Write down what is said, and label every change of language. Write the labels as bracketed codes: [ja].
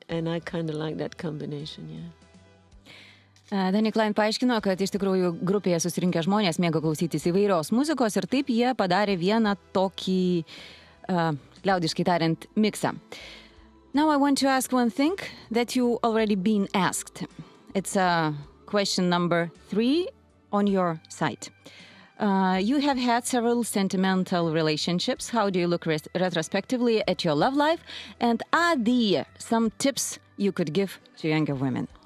[en] And I kind of like that combination, yeah. [lt] Dani Klein paaiškino, kad iš tikrųjų grupėje susirinkę žmonės mėgo klausytis įvairios muzikos ir taip jie padarė vieną tokį, liaudiškai tariant, miksą. [en] Now I want to ask one thing that you already been asked. It's question number 3 on your site. You have had several sentimental relationships. How do you look retrospectively at your love life? And are there some tips you could give to younger women?